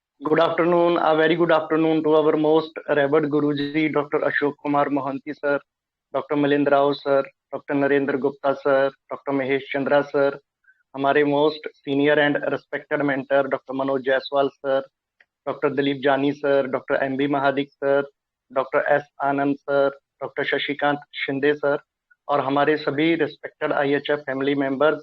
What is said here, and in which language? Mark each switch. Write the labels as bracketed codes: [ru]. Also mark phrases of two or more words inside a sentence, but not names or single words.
[en] Good afternoon, a very good afternoon to our most revered Guruji, Dr. Ashok Kumar Mohanty sir, Dr. Milind Rao sir, Dr. Narendra Gupta sir, Dr. Mahesh Chandra sir, हमारे most senior and respected mentor doctor Manoj Jaiswal sir, doctor Dilip Jani sir, doctor M B Mahadik sir, doctor S Anand sir, doctor Shashikant Shinde sir [hi] और हमारे सभी [en] respected IHF family members.